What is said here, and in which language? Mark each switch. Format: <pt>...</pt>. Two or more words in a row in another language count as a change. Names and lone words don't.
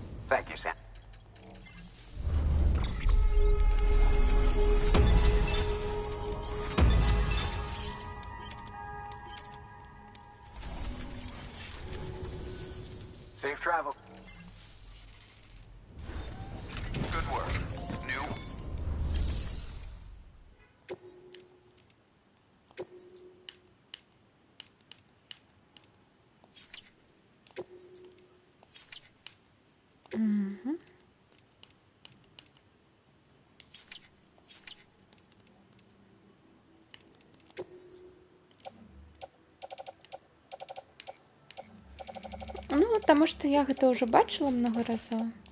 <en>Thank you, Sam. Safe travel. Good work. New? Угу.</en> <be>Ну, таму што я гэта ўжо бачыла много разоў.</be>